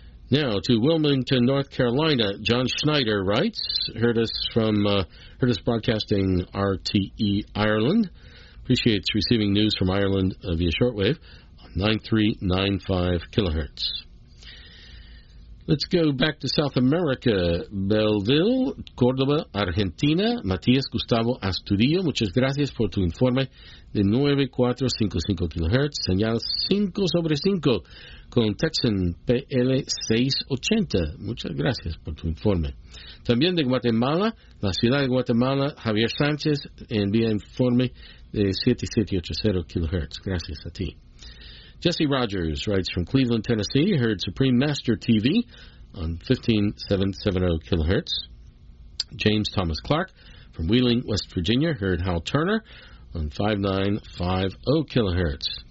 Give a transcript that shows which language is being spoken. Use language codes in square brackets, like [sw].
[en] Now to Wilmington, North Carolina, John Schneider writes, heard us broadcasting RTE Ireland. Appreciates receiving news from Ireland via shortwave on 9395 kilohertz. Let's go back to South America. Belleville, Córdoba, Argentina. [es] Matías Gustavo Astudillo, muchas gracias por tu informe de 9455 kHz. Señal 5 sobre 5 con Texan PL680. Muchas gracias por tu informe. También de Guatemala, la ciudad de Guatemala, Javier Sánchez envía informe de 7780 kHz. Gracias a ti. [en] Jesse Rogers writes from Cleveland, Tennessee. Heard Supreme Master TV on 15770 kilohertz. James Thomas Clark from Wheeling, West Virginia. Heard Hal Turner on 5950 kilohertz.